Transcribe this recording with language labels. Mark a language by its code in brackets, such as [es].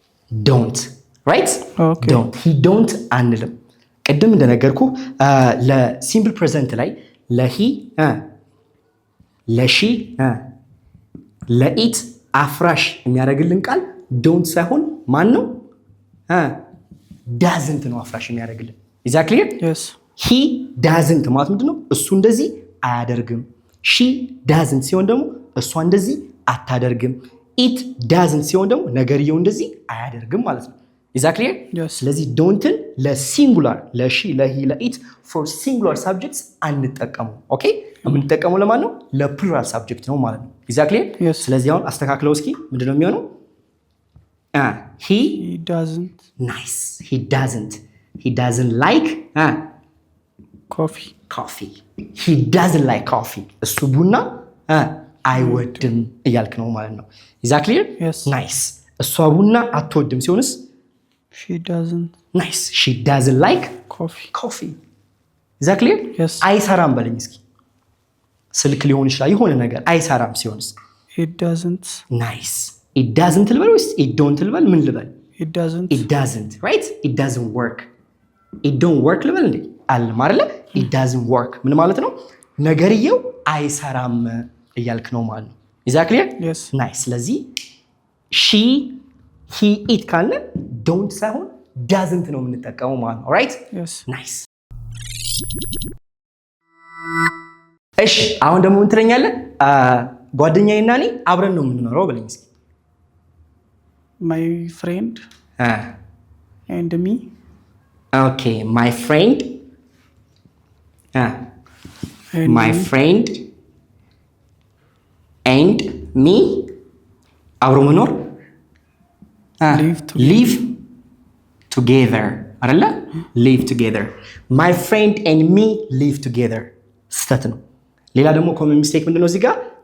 [en] don't right? don't he don't [am] አንልም። ቅድም እንደነገርኩ ለሲምፕል ፕሬዘንት ላይ ለሂ ለሺ ለኢት አፍራሽ የሚያደርግልን ቃል don't ሳይሆን ማን ነው? doesn't ነው አፍራሽ የሚያደርግልን። [en] is that clear? he doesn't [am] ማለት ምንድነው? እሱ እንደዚህ አያደርግም። [en] she doesn't [am] ሲሆን ደግሞ እሷ እንደዚህ አታደርግም። [en] it doesn't [am] ሲሆን ደግሞ ነገርየው እንደዚህ አያደርግም ማለት ነው። [en] is that clear? [am] ስለዚህ don'tን ለሲንጉላር ለሺ ለሂ ለኢት [en] for singular subjects [am] አንጠቀመው። ኦኬ የምንጠቀመው ለማን ነው? ለፕሉራል ሳብጀክት ነው ማለት ነው። [en] is that clear? [am] ስለዚህ አሁን አስተካክለው እስኪ ምንድነው የሚሆነው? [en] he doesn't nice he doesn't like coffee he doesn't like coffee [am] እሱ ቡና አይወድም እያልክ ነው ማለት ነው። [en] is that clear? [am] nice እሷ ቡና አትወድም ሲሆንስ [en] she doesn't nice she doesn't like coffee is that clear? [am] አይሰራም በለኝ እስኪ። ስልክ ሊሆን ይችላል የሆነ ነገር አይሰራም ሲሆንስ [en] it doesn't nice it doesn't [am] ልበል ወይስ [en] it don't [am] ልበል? ምን ልበል? [en] it doesn't right? it doesn't work it don't work [am] ልበል እንዴ? አልም አይደለ? [en] it doesn't work [am] ምን ማለት ነው? ነገርየው አይሰራም እያልክ ነው ማለት ነው። [en] is that clear? [am] nice ስለዚህ [en] she he it [am] ካለ don't ሳይሆን doesn't ነው የምንጠቀመው ማለት ነው። right? nice እሺ አሁን ደግሞ ምን ትለኛለህ? ጓደኛዬና እኔ አብረን ነው የምንኖረው በለኝ እስኪ። [en] my friend and me okay my friend and me [am] አብሮ መኖር [en] live together አይደለ? live together my friend and me live together [am] ስተት ነው። ሌላ ደግሞ ኮመን ሚስቴክ ምንድነው እዚህ ጋር?